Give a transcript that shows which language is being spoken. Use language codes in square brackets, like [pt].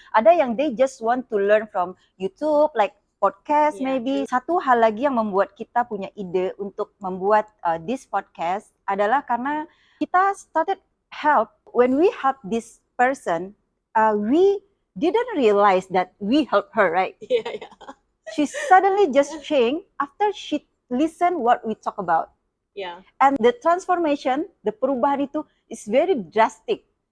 [id] Ada yang [en] they just want to learn from YouTube, like podcast maybe. [id] Satu hal lagi yang membuat kita punya ide untuk membuat [en] this podcast [id] adalah karena kita [en] started help. When we help this person, we didn't realize that we helped her, right? Yeah. She suddenly just changed after she listened what we talk about. Yeah. And the transformation, the [id] perubahan itu [en] is very drastic.